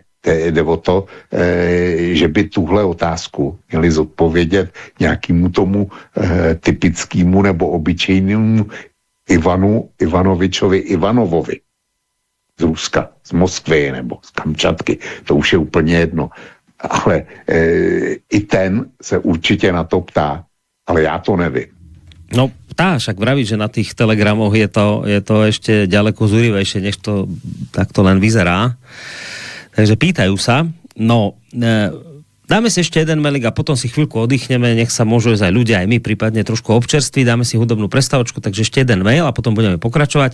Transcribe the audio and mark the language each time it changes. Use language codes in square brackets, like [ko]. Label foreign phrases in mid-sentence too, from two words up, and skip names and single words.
[cs] Jde o to, že by tuhle otázku měli zodpovědět nějakému tomu typickému nebo obyčejnému Ivanovičovi Ivanovovi z Ruska, z Moskvy nebo z Kamčatky. To už je úplně jedno. Ale i ten se určitě na to ptá, ale já to nevím. [sk] No ptá, však vraví, že na tých telegramoch je to ešte ďaleko zúrivejšie, než to takto len vyzerá. Takže pýtajú sa. No, dáme si ešte jeden mailing a potom si chvíľku oddychneme, nech sa môžu aj ľudia, aj my prípadne trošku občerství, dáme si hudobnú prestavočku, takže ešte jeden mail a potom budeme pokračovať.